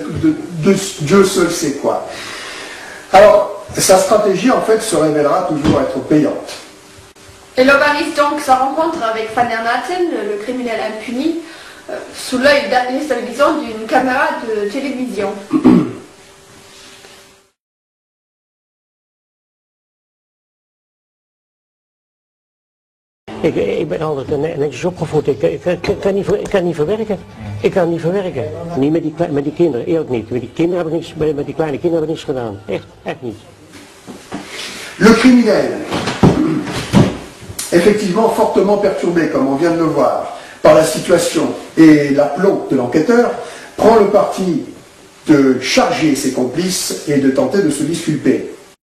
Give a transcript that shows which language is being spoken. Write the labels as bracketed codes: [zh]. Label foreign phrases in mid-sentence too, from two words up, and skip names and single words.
[fr] Dieu seul sait quoi. Alors, sa stratégie en fait se révélera toujours être payante. Il organise donc sa rencontre avec Van der Maten, le criminel impuni, sous l'œil déstabilisant d'une caméra de télévision. [nl] Ik ben altijd netjes opgevoed. Ik kan niet verwerken. Ik kan niet verwerken. Niet met die kinderen, eerlijk niet. Met die kinderen heb ik niks, met die kleine kinderen heb ik niks gedaan. Echt niet. [fr] Le criminel, effectivement fortement perturbé, comme on vient de le voir, par la situation et l'aplomb de l'enquêteur, prend le parti de charger ses complices et de tenter de se disculper.